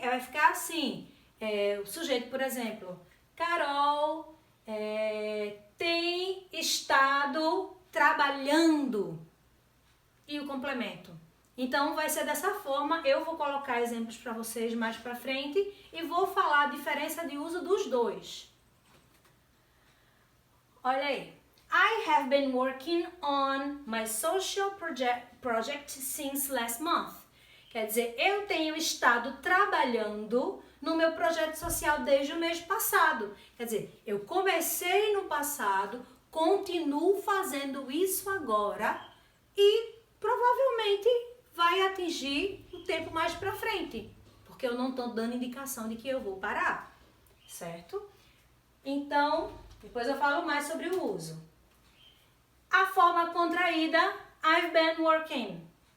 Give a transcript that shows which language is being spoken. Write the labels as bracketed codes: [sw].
[pt] Vai ficar assim, o sujeito, por exemplo, Carol tem estado trabalhando e o complemento. Então vai ser dessa forma, eu vou colocar exemplos para vocês mais para frente e vou falar a diferença de uso dos dois. Olha aí. [en] I have been working on my social project since last month. [pt] Quer dizer, eu tenho estado trabalhando no meu projeto social desde o mês passado. Quer dizer, eu comecei no passado, continuo fazendo isso agora e provavelmente vai atingir o tempo mais para frente, porque eu não estou dando indicação de que eu vou parar, certo? Então, depois eu falo mais sobre o uso. A forma contraída, [en] I've been working.